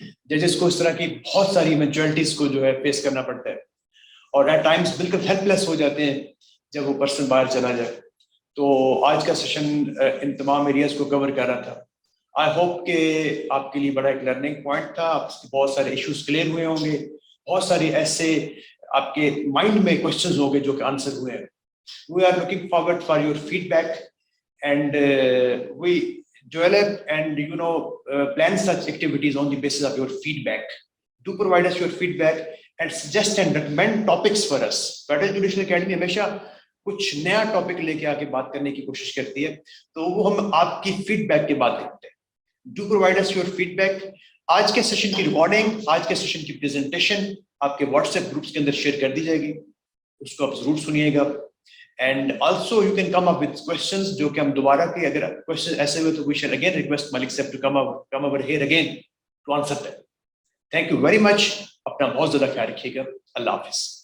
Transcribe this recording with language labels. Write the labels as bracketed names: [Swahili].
[Urdu] ججز کو اس طرح کی بہت ساری ایونچوئلٹیز کو جو ہے فیس کرنا پڑتا ہے, اور ایٹ ٹائمس بالکل ہیلپ لیس ہو جاتے ہیں جب وہ پرسن باہر چلا جائے. تو آج کا سیشن ان تمام ایریاز کو کور کر رہا تھا. آئی ہوپ کہ آپ کے لیے بڑا ایک لرننگ پوائنٹ تھا. آپ کے بہت سارے ایشوز کلیئر ہوئے ہوں گے, بہت ساری ایسے آپ کے مائنڈ میں کوشچنز ہوں گے جو کہ آنسر ہوئے ہیں. [English] We are looking forward for your feedback, and we develop and plan such activities on the basis of your feedback. Do provide us your feedback and suggest and recommend topics for us. [Urdu] Federal Judicial Academy ہمیشہ کچھ نیا topic لے کے آ کے بات کرنے کی کوشش کرتی ہے, تو وہ ہم آپ کی فیڈ بیک کے بعد دیکھتے ہیں. [English] Do provide us your feedback. [Urdu] آج کے سیشن کی ریکارڈنگ, آج کے سیشن کی پریزنٹیشن آپ کے واٹس ایپ گروپس کے اندر شیئر کر دی جائے گی, اس کو آپ ضرور سنیے گا. [English] And also you can come up with questions [Urdu] جو کہ ہم دوبارہ کے اگر [English] questions [Urdu] ایسے ہوئے تو [English] we shall again request Malik Sahib to come over here again to answer them. Thank you very much. [Urdu] اپنا بہت زیادہ خیال رکھیے گا. اللہ حافظ.